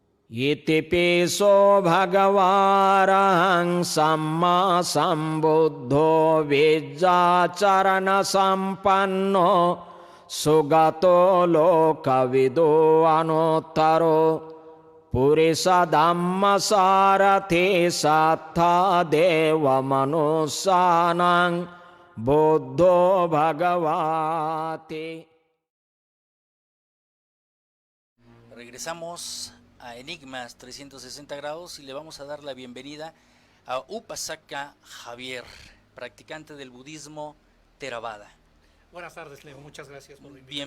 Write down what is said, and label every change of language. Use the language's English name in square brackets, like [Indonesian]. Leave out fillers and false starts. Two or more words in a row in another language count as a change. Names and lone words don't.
[Pali] Itipiso bhagavarahang samma sambuddho vijjacharana sampanno sugato lokavido anuttaro purisa dhamma sarati sattha deva manussanang buddho bhagavati. [Spanish] Regresamos a Enigmas 360 grados y le vamos a dar la bienvenida a Upasaka Javier, practicante del budismo Theravada. Buenas tardes, Leo. Muchas gracias por la invitación.